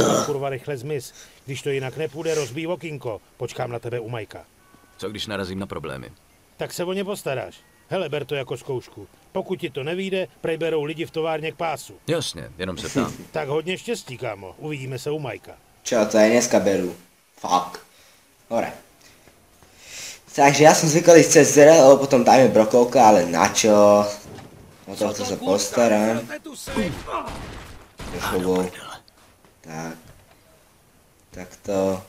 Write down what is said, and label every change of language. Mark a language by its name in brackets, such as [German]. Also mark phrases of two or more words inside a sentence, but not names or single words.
[Czech] Kurva rychle zmiz. Když to jinak nepůjde, rozbij okýnko. Počkám na tebe u Majka. Co když narazím na problémy? Tak se o ně postaráš. Hele, ber to jako zkoušku. Pokud ti to nevyjde, prej berou lidi v továrně k pásu. Jasně, jenom se ptám. Tak hodně štěstí, kámo. Uvidíme se u Majka. [Slovak] Čo, to aj dneska berú. Fuck. Dobre. Takže ja som zvykol ísť cez dvere, lebo potom tam je brokovka, ale na čo? O tohto sa postaram. Trochu. Tak. Takto.